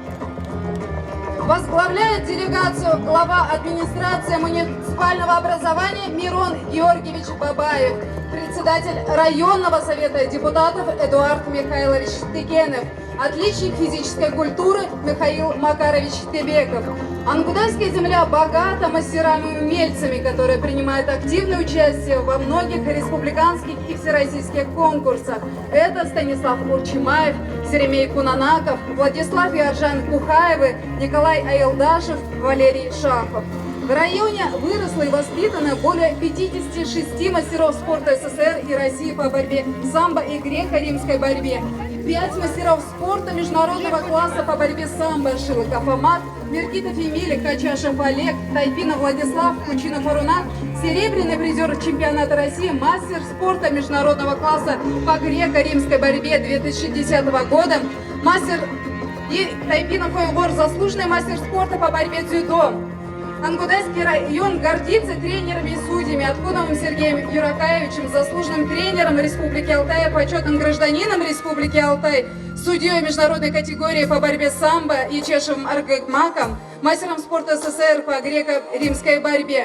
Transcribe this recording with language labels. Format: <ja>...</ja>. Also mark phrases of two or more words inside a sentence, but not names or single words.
<ru>Возглавляет делегацию глава администрации муниципального образования Мирон Георгиевич Бабаев, председатель районного совета депутатов Эдуард Михайлович Текенов, отличник физической культуры Михаил Макарович Тебеков. Ангудайская земля богата мастерами и умельцами, которые принимают активное участие во многих республиканских и всероссийских конкурсах. Это Станислав Урчимаев, Серемей Кунанаков, Владислав Яржан Кухаевы, Николай Аилдашев, Валерий Шахов. В районе выросло и воспитано более 56 мастеров спорта СССР и России по борьбе самбо и греко-римской борьбе. 5 мастеров спорта международного класса по борьбе самбо: Шилыков Амат, Меркитов Эмиль, Качашев Олег, Тайпинов Владислав, Кучинов Арунат, серебряный призер чемпионата России, мастер спорта международного класса по греко-римской борьбе 2010 года, мастер и Тайпинов Ойгор, заслуженный мастер спорта по борьбе дзюдо. Ангудайский район гордится тренерами и судьями: Откуновым Сергеем Юракаевичем, заслуженным тренером Республики Алтай, почетным гражданином Республики Алтай, судьей международной категории по борьбе самбо Ячешевым Аргагмаком, мастером спорта СССР по греко-римской борьбе.</ru>